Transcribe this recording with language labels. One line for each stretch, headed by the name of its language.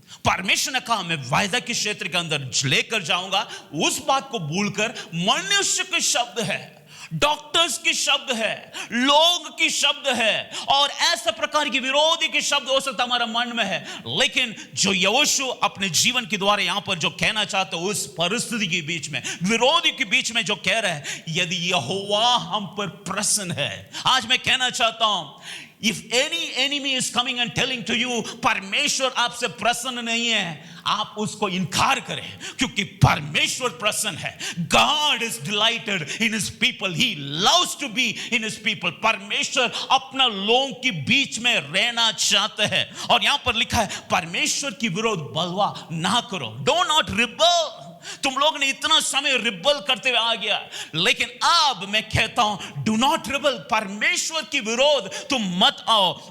Hindi: परमेश्वर ने कहा मैं वायदा के क्षेत्र के अंदर लेकर जाऊंगा, उस बात को भूलकर मनुष्य के शब्द है, डॉक्टर्स की शब्द है, लोग की शब्द है और ऐसे प्रकार की विरोधी के शब्द हो सकता हमारा मन में है, लेकिन जो यहोशू अपने जीवन के द्वारा यहां पर जो कहना चाहते हो उस परिस्थिति के बीच में, विरोधी के बीच में जो कह रहा है, यदि यहोवा हम पर प्रसन्न है। आज मैं कहना चाहता हूं,
English: if any enemy is coming and telling to you
Hindi: परमेश्वर आपसे प्रसन्न नहीं है, आप उसको इनकार करें, क्योंकि परमेश्वर प्रसन्न है।
English: God is delighted in his people, he loves to be in his people।
Hindi: परमेश्वर अपना लोगों के बीच में रहना चाहते हैं और यहां पर लिखा है परमेश्वर की विरोध बलवा ना करो,
English: do not rebel।
Hindi: तुम लोग ने इतना समय रिबल करते हुए आ गया, लेकिन अब मैं कहता हूं
English: do not rebel,
Hindi: परमेश्वर की विरोध तुम मत आओ।